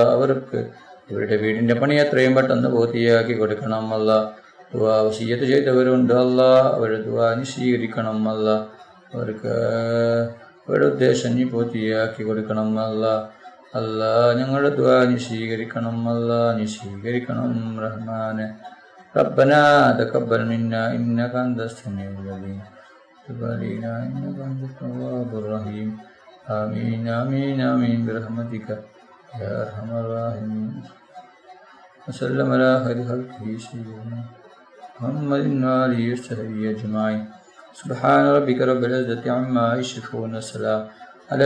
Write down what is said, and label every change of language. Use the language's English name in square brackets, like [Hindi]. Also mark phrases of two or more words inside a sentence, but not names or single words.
[Malayalam] അവർക്ക് ഇവരുടെ വീടിന്റെ പണി എത്രയും പെട്ടെന്ന് പൂർത്തിയാക്കി കൊടുക്കണം അല്ലാ. ദുആ വസിയ്യത്ത് ചെയ്തവരുണ്ട് അല്ലാ. അവരുടെ ദുആ നീ സ്വീകരിക്കണം അല്ലാ. അവർക്ക് അവരുടെ ഉദ്ദേശം നീ പൂർത്തിയാക്കി കൊടുക്കണം അല്ലാ. അല്ലാ ഞങ്ങളുടെ ദുആ നീ സ്വീകരിക്കണം അല്ലാ. നീ സ്വീകരിക്കണം റഹ്മാനെ. [Arabic] ربنا تقبل منا إنك أنت السميع العليم تب علينا إنك أنت التواب الرحيم آمين آمين آمين برحمتك يا أرحم الراحمين وسلم على خير خلقه سيدنا محمد وآله وصحبه أجمعين سبحان ربك رب العزة عما يصفون والسلام على